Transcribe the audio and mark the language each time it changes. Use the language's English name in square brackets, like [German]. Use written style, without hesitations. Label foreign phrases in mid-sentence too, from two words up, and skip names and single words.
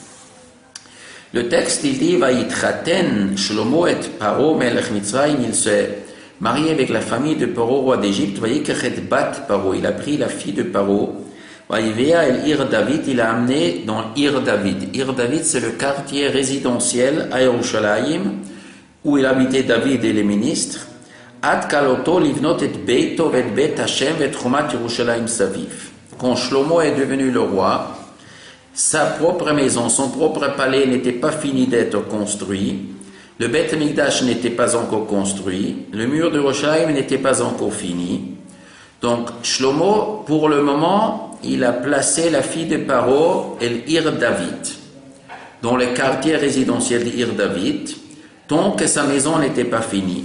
[French] Le texte, il dit, [Hebrew] ויתחתן שלמה את פרעה מלך מצרים, [French] il s'est marié avec la famille de Paro, roi d'Égypte, [Hebrew] ויקח את בת פרעה, [French] il a pris la fille de Paro, [Hebrew] ויביאה אל עיר דוד, [French] il a amené dans Ir David. Ir David, c'est le quartier résidentiel à Yerushalayim, où il habitait David et les ministres. [Hebrew] עד כלתו לבנות את ביתו ואת בית ה' ואת חומת ירושלים סביב. [French] Quand Shlomo est devenu le roi, sa propre maison, son propre palais n'était pas fini d'être construit. Le Beth Mikdash n'était pas encore construit. Le mur de Yerushalayim n'était pas encore fini. Donc, Shlomo, pour le moment, il a placé la fille de Paro, [Hebrew] אל עיר דוד, [French] dans le quartier résidentiel d'Ir David, tant que sa maison n'était pas finie.